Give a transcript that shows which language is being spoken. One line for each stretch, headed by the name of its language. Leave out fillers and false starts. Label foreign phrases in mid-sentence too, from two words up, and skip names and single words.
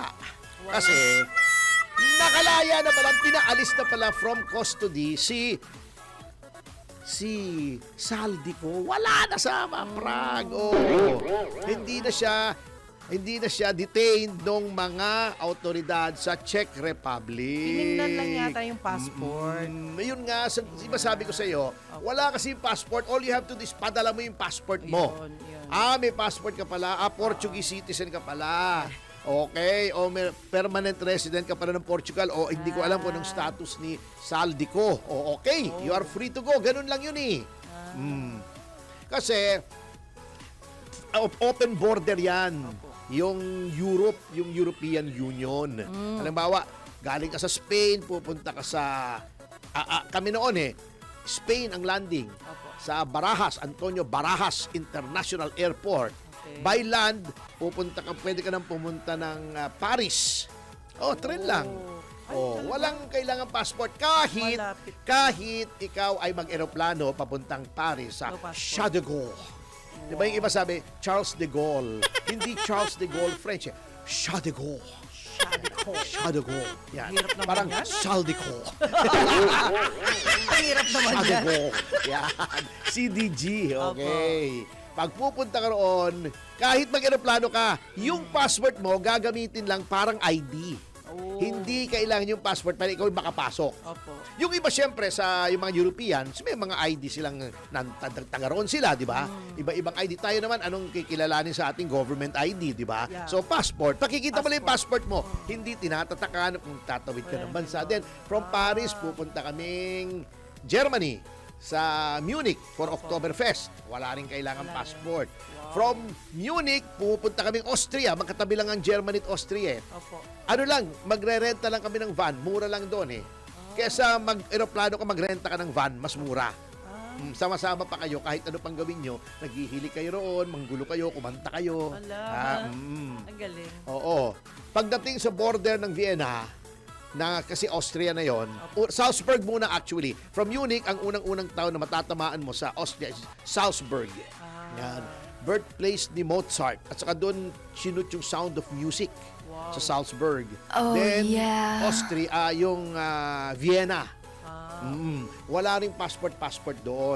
Filipino: Kasi, nakalaya na pala, pinaalis na pala
English: from custody
Filipino: si Saldico. Wala na sa Prague. Hindi na siya detained ng mga autoridad sa Czech Republic. Tinignan lang yata yung passport. Yun nga, iba sabi ko sa iyo, wala kasi yung passport.
English: All you have to do is
Filipino: padala mo yung passport mo. Yun. May passport ka pala.
English: Portuguese citizen
Filipino: ka pala. Okay, o may
English: permanent resident
Filipino: ka pala ng Portugal. O hindi ko alam kung anong status ni Saldico.
English: O okay, you are free to go.
Filipino: Ganun lang yun eh. Kasi, open border yan. Yung Europe, yung European Union. Halimbawa, galing ka sa Spain, pupunta ka sa... kami noon Spain ang landing. Opo. Sa Barajas, Antonio Barajas International Airport. Okay.
English: By land,
Filipino: pwede ka nang pumunta ng Paris. Tren lang. Ay, talaga? Walang kailangan passport Malapit. kahit ikaw ay mag-eroplano papuntang Paris sa
English: No passport.
Filipino: Charles de Gaulle. Di ba yung iba sabi, Charles de Gaulle. Hindi Charles de Gaulle French. Charles de Gaulle. Charles de Gaulle. Yan. Hirap naman Parang yan. Charles de Gaulle. Ang hirap naman Charles de yan. Gaulle. Yan. CDG. Okay. Pag pupunta ka roon, kahit mag-eroplano ka, yung passport mo gagamitin lang parang ID. Oh. Hindi kailangan yung passport para ikaw makapasok. Opo. Yung iba siyempre sa yung mga Europeans, may mga ID silang taga roon sila, di ba? Iba-ibang ID. Tayo naman, anong kikilalanin sa ating government ID, di ba? Yeah. So passport, pakikita mo lang yung passport mo. Hindi tinatatakan kung tatawid ka ng bansa.
English: Then from Paris,
Filipino: pupunta kaming Germany sa Munich for Oktoberfest. Wala rin kailangan passport.
English: From Munich,
Filipino: pupunta kaming Austria. Magkatabi lang ang Germany at Austria eh. Opo. Ano lang, magrerenta lang kami ng van. Mura lang doon eh. Kesa mag-aeroplano ka, magrenta ka ng van, mas mura. Sama-sama pa kayo, kahit ano pang gawin nyo, naghihili kayo roon, manggulo kayo, kumanta kayo. Ala. Ang galing. Oo. Pagdating sa border ng Vienna, na kasi Austria na yon, Salzburg muna actually.
English: From Munich,
Filipino: ang unang-unang town na matatamaan mo sa Austria is Salzburg. Yan. Birthplace ni Mozart. At saka doon, sinut yung Sound of Music sa Salzburg. Then, Austria, yung Vienna. Wala ring passport doon.